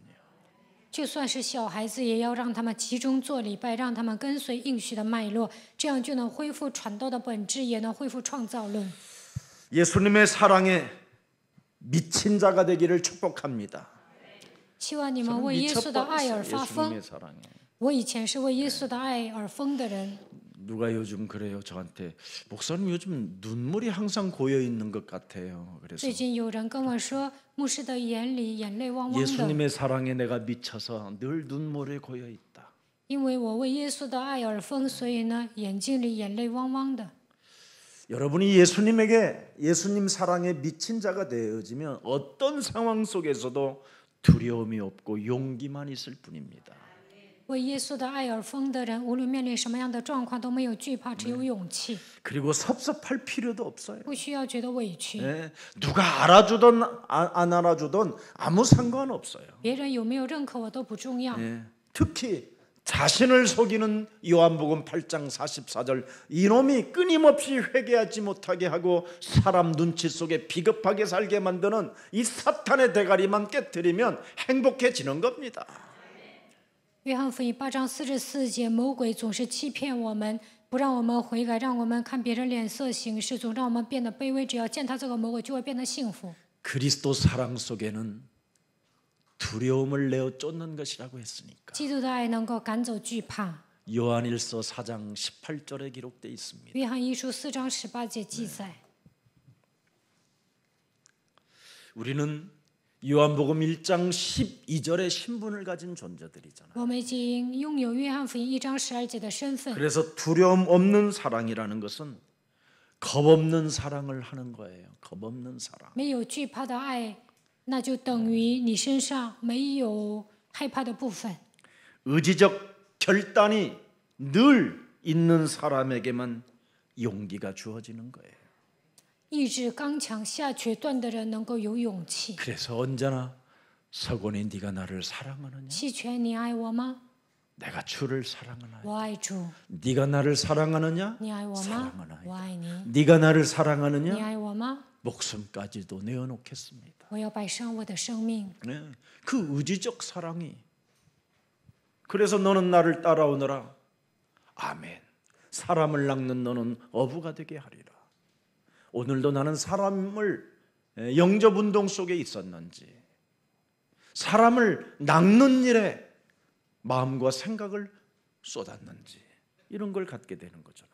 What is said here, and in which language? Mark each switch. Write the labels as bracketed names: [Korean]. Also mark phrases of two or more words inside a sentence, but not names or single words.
[Chinese] 就算是小孩子，也要让他们集中做礼拜，让他们跟随应许的脉络，这样就能恢复传道的本质，也能恢复创造论。 [Korean] 예수님의 사랑에 미친 자가 되기를 축복합니다. [Chinese] 希望你们为耶稣的爱而发疯。 [Korean] 예수님의 사랑에. [Chinese] 我以前是为耶稣的爱而疯的人。 [Korean] 누가 요즘 그래요 저한테 목사님 요즘 눈물이 항상 고여 있는 것 같아요. 그래서 [Chinese] 最近有人跟我说，牧师的眼里眼泪汪汪的， [Korean] 예수님의 사랑에 내가 미쳐서 늘 눈물이 고여 있다. [Chinese] 因为我为耶稣的爱而疯，所以呢，眼睛里眼泪汪汪的。 [Korean] 여러분이 예수님에게 예수님 사랑에 미친 자가 되어지면 어떤 상황 속에서도 두려움이 없고 용기만 있을 뿐입니다. [Chinese] 为耶稣的爱而疯的人，无论面临什么样的状况，都没有惧怕，只有勇气， [Korean] 그리고 섭섭할 필요도 없어요. [Chinese] 不需要觉得委屈。 [Korean] 누가 알아주든 안 알아주든 아무 상관없어요. [Chinese] 别人有没有认可我都不重要。 [Korean] 특히 자신을 속이는 요한복음 8장 44절 이놈이 끊임없이 회개하지 못하게 하고 사람 눈치 속에 비겁하게 살게 만드는 이 사탄의 대가리만 깨뜨리면 행복해지는 겁니다. [Chinese] 约翰福音8章44节，魔鬼总是欺骗我们，不让我们悔改，让我们看别人脸色行事，总让我们变得卑微。只要见他这个魔鬼，就会变得幸福。 [Korean] 그리스도 사랑 속에는 두려움을 내어 쫓는 것이라고 했으니까 [Chinese] 基督的爱能够赶走惧怕。 [Korean] 요한일서 4장 18절에 기록되어 있습니다. [Chinese] 约翰一书4章18节记载。 [Korean] 우리는 요한복음 1장 12절의 신분을 가진 존재들이잖아요. [Chinese] 我们已经拥有约翰福音1章12节的身份。 [Korean] 그래서 두려움 없는 사랑이라는 것은 겁 없는 사랑을 하는 거예요. 겁 없는 사랑. [Chinese] 没有惧怕的爱，那就等于你身上没有害怕的部分。 [Korean] 의지적 결단이 늘 있는 사람에게만 용기가 주어지는 거예요. [Chinese] 意志刚强、下决断的人能够有勇气。 [Korean] 그래서 언제나 서곤이 네가 나를 사랑하느냐? [Chinese] 弃权，你爱我吗？ [Korean] 내가 주를 사랑하나요? [Chinese] 我爱主。 [Korean] 네가 나를 사랑하느냐? [Chinese] 你爱我吗？ [Korean] 사랑하나이다. [Chinese] 我爱你。 [Korean] 네가 나를 [Chinese] 你 [Korean] 사랑하느냐? [Chinese] 爱我吗？ [Korean] 목숨까지도 내어놓겠습니다. [Chinese] 我要摆上我的生命。 [Korean] 네, 그 의지적 사랑이 그래서 너는 나를 따라오너라. 아멘. 사람을 낚는 너는 어부가 되게 하리라. 오늘도 나는 사람을 영접 운동 속에 있었는지 사람을 낚는 일에 마음과 생각을 쏟았는지 이런 걸 갖게 되는 거잖아요.